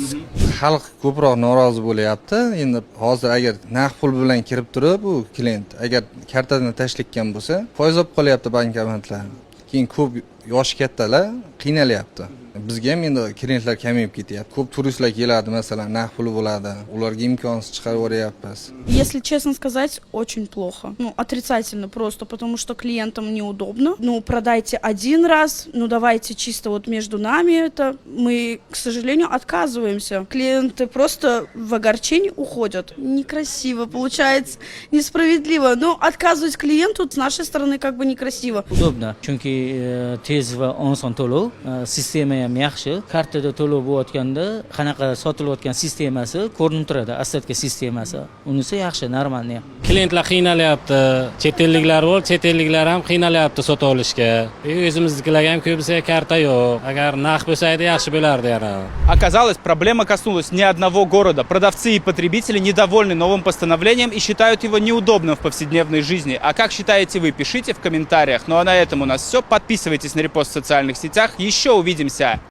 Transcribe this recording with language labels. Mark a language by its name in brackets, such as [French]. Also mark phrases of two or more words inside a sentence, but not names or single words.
[Uzbek] Xalq ko'proq norozi bo'lyapti. Endi hozir agar naqd pul bilan kirib turib, bu klient agar kartadan tashlikkan bo'lsa, foiz olib qolyapti bankomatlar. Keyin ko'p yoshi kattalar qiynalyapti. Bizga ham endi klientlar kamayib ketyapti. Ko'p turistlar keladi, masalan, naqd puli bo'ladi. Ularga imkonsiz chiqarib yuboryapmiz. [Russian] Если честно сказать, очень плохо. Отрицательно просто, потому что клиентам неудобно. Продайте один раз, давайте чисто вот между нами это. Мы, к сожалению, отказываемся. Клиенты просто в огорчении уходят. Некрасиво, получается, несправедливо. Но отказывать клиенту с нашей стороны как бы некрасиво. Удобно, [Uzbek] chunki tez va oson to'lov, sistema ham yaxshi. Kartada to'lov bo'layotganda qanaqa sotilayotgan sistemasi ko'rinib turadi, asliga sistemasi. Unisi yaxshi, normalniy. Klientlar qiynalyapti, chet elliklar bor, chet elliklar ham qiynalyapti sotib olishga. O'zimiznikilarga ham ko'pisiga karta yo'q. Agar naqd bo'lsa edi yaxshi bo'lardi yana. [Russian] Оказалось, проблема коснулась не одного города. Продавцы и потребители недовольны новым постановлением и считают его неудобным в повседневной жизни. А как считаете вы, пишите в комментариях. Ну а на этом у нас все. Подписывайтесь на репост в социальных сетях. Еще увидимся!